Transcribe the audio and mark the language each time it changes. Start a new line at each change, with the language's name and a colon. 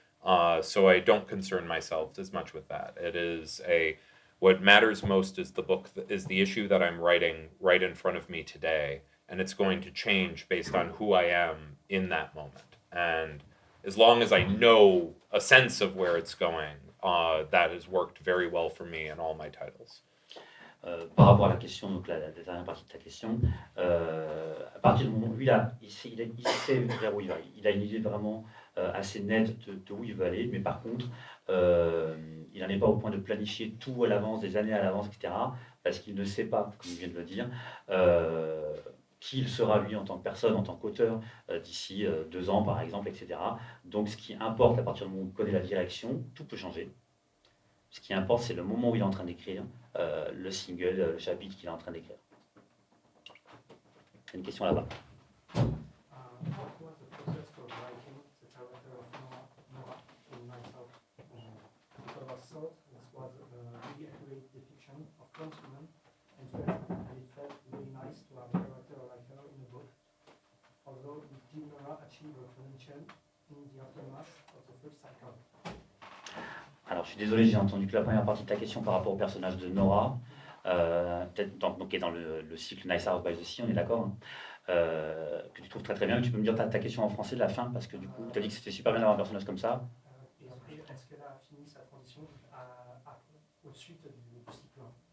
English: So I don't concern myself as much with that. What matters most is the issue that I'm writing right in front of me today, and it's going to change based on who I am in that moment. And as long as I know a sense of where it's going, that has worked very well for me in all my titles.
French: Par rapport à la question, donc la dernière partie de ta question, à partir du moment où lui, il sait vers où il va, il a une idée vraiment assez nette de où il veut aller, mais par contre, il n'en est pas au point de planifier tout à l'avance, des années à l'avance, etc., parce qu'il ne sait pas, comme il vient de le dire, qui il sera lui en tant que personne, en tant qu'auteur, d'ici 2 ans par exemple, etc. Donc ce qui importe à partir du moment où on connaît la direction, tout peut changer. Ce qui importe, c'est le moment où il est en train d'écrire le single, le chapitre qu'il est en train d'écrire. Il y a une question là-bas.
English: What was the process for writing the character of Nora in myself? Because I thought this was a really accurate depiction of consumer and it felt really nice to have a character like her in a book. Although did Nora achieve her potential in the aftermath of the first cycle?
French: Alors, je suis désolé, j'ai entendu que la première partie de ta question par rapport au personnage de Nora, donc, qui est dans le cycle Nice House by the Sea, on est d'accord, hein, que tu trouves très très bien. Tu peux me dire ta question en français de la fin, parce que du coup, tu as dit que c'était super bien d'avoir un personnage comme ça. Et après, est-ce qu'elle a fini sa transition au-dessus du cycle?